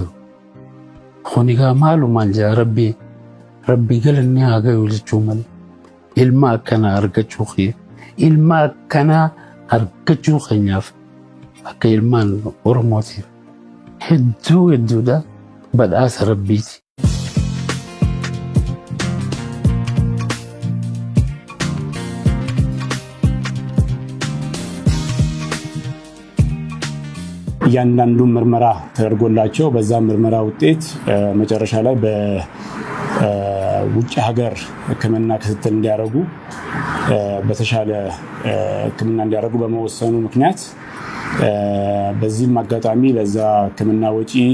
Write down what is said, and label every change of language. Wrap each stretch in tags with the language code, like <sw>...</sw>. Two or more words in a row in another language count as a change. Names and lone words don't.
<om>Kun egaa maalumaan jaa rabbi galanni haa gahu jechuu malee ilma akkanaa argachuu keenyaaf akka ilmaan Oromootiif hedduudha badhaasa rabbiiti.</om> <am>እያንዳንዱ ምርመራ ተደርጎላቸው በዛ ምርመራ ውጤት መጨረሻ ላይ በውጭ ሀገር ሕክምና ክትትል እንዲያደርጉ በተሻለ ሕክምና እንዲያደርጉ በመወሰኑ ምክንያት በዚህም አጋጣሚ ለዛ ሕክምና ወጪ</am>